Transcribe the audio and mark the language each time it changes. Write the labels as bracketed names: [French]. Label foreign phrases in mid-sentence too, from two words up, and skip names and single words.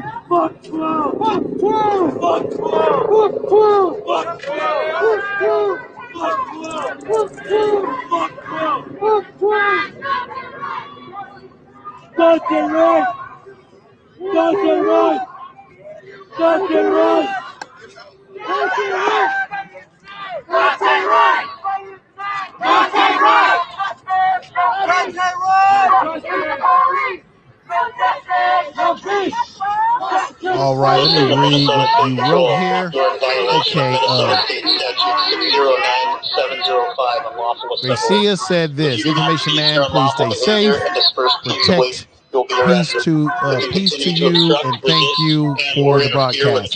[English] Fuck 12! Fuck 12! Fuck 12! Fuck 12! Fuck 12! Fuck 12! Fuck 12! Fuck 12! Fuck 12! Daunte Wright! Daunte Wright! Daunte Wright! Daunte Wright! Daunte Wright! Daunte Wright! All right, let me read what you wrote here. Okay, Gracia said this: "Information man, please stay safe, protect, peace to you, and thank you for the broadcast.